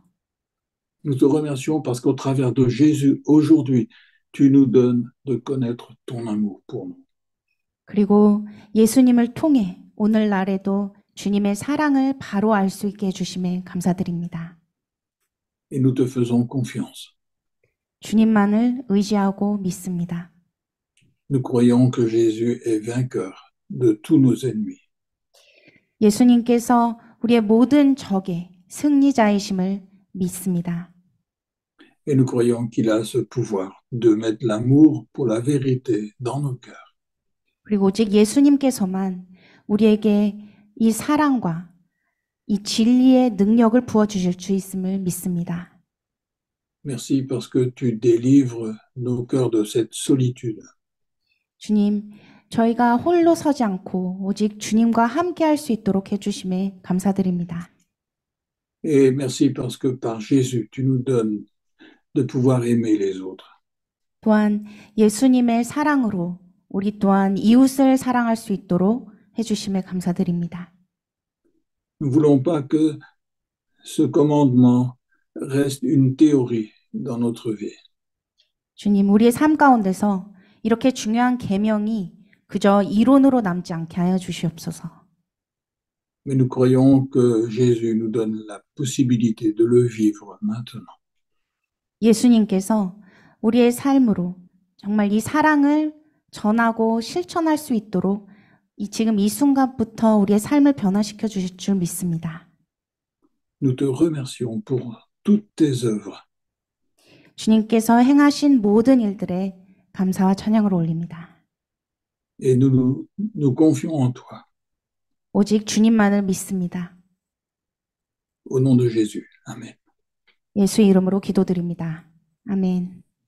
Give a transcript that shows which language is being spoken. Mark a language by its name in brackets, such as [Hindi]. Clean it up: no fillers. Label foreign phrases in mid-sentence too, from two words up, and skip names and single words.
[French] Nous te remercions parce qu'au travers de Jésus, aujourd'hui, tu nous donnes de connaître ton amour pour nous. [Korean] 그리고 예수님을 통해 오늘날에도 주님의 사랑을 바로 알 수 있게 해주심에 감사드립니다. [French] Et nous te faisons confiance. [Korean] 주님만을 의지하고 믿습니다. [French] Nous croyons que Jésus est vainqueur de tous nos ennemis. [Korean] 예수님께서 우리의 모든 적의 승리자이심을 믿습니다. [French] Et nous croyons qu'il a ce pouvoir de mettre l'amour pour la vérité dans nos cœurs. [Korean] 그리고 오직 예수님께서만 우리에게 이 사랑과 이 진리의 능력을 부어주실 수 있음을 믿습니다. [French] Merci parce que tu délivres nos cœurs de cette solitude. [Korean] 주님, 저희가 홀로 서지 않고 오직 주님과 함께 할 수 있도록 해주심에 감사드립니다. [French] Et merci parce que par Jésus, tu nous donnes de pouvoir aimer les autres. [Korean] 또한 예수님의 사랑으로 우리 또한 이웃을 사랑할 수 있도록 해주심에 감사드립니다. [French] Nous ne voulons pas que ce commandement reste une théorie dans notre vie. [Korean] 주님, 우리의 삶 가운데서 이렇게 중요한 계명이 그저 이론으로 남지 않게 하여 주시옵소서. [French] Mais nous croyons que Jésus nous donne la possibilité de le vivre maintenant. [Korean] 예수님께서 우리의 삶으로 정말 이 사랑을 전하고 실천할 수 있도록 지금 이 순간부터 우리의 삶을 변화시켜 주실 줄 믿습니다. [French] Nous te remercions pour toutes tes œuvres. [Korean] 주님께서 행하신 모든 일들에 감사와 찬양을 올립니다. [French] Et nous confions en toi. [Korean] 오직 주님만을 믿습니다. [French] Au nom de Jésus. Amen. [Korean] 예수의 이름으로 기도드립니다. 아멘.